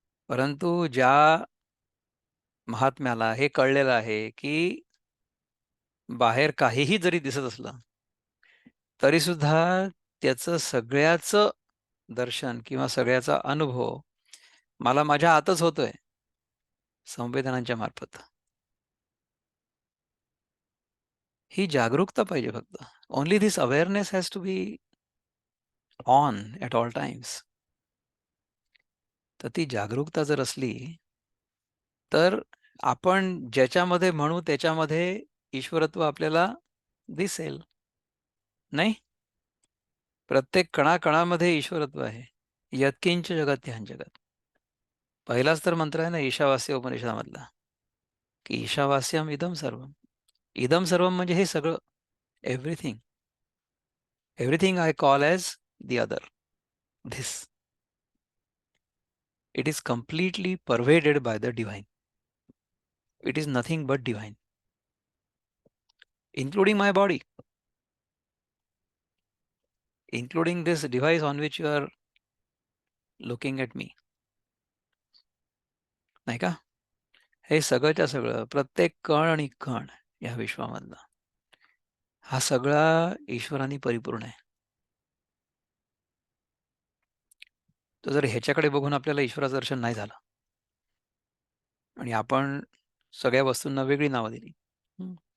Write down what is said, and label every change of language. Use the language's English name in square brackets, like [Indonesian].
[Marathi] परंतु ज्या महात्म्याला हे कळलेलं आहे, की बाहेर काहीही जरी दिसत असलं, तरीसुद्धा त्याचं सगळ्याचं दर्शन किंवा सगळ्याचा अनुभव मला माझ्या आतच होतोय, संवेदनांच्या मार्फत. ही जागरूकता पाहिजे फक्त. [English] Only this awareness has to be on at all times. [Marathi] तर ती जागरूकता जर असली, तर आपण ज्याच्यामध्ये म्हणू त्याच्यामध्ये ईश्वरत्व आपल्याला दिसेल, नाही? प्रत्येक कणाकणामध्ये ईश्वरत्व आहे. [Sanskrit] यत्किंच जगत ह्यां जगत. [Marathi] पहिलाच तर मंत्र आहे ना ईशावास्य उपनिषदामधला, की [Sanskrit] ईशावास्यम इदम सर्वम. [Marathi] इदम सर्वम म्हणजे हे सगळं, [English] Everything. Everything I call as the other, this. It is completely pervaded by the divine. It is nothing but divine, including my body, including this device on which you are looking at me. [Marathi] नाही का? हे सगळंच्या सगळं, प्रत्येक कण आणि कण या विश्वामधला हा सगळा ईश्वराने परिपूर्ण आहे. तर जर ह्याच्याकडे बघून आपल्याला ईश्वराचं दर्शन नाही झालं आणि आपण सगळ्या वस्तूंना वेगळी नावं दिली. हं.